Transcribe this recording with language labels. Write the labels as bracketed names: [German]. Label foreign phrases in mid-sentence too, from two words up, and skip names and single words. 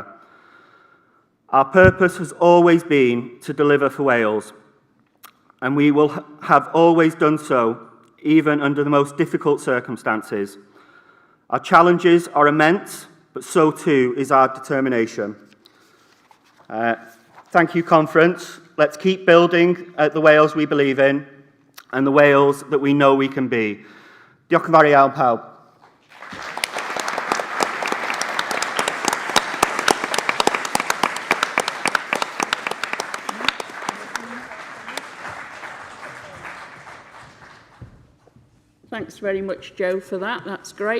[English] Our purpose has always been to deliver for Wales, and we will have always done so, even under the most difficult circumstances. Our challenges are immense, but so too is our determination. Thank you, Conference. Let's keep building the Wales we believe in and the Wales that we know we can be. [Welsh] Diolch yn fawr iawn, pawb. [English] Thanks very much, Joe, for that. That's great.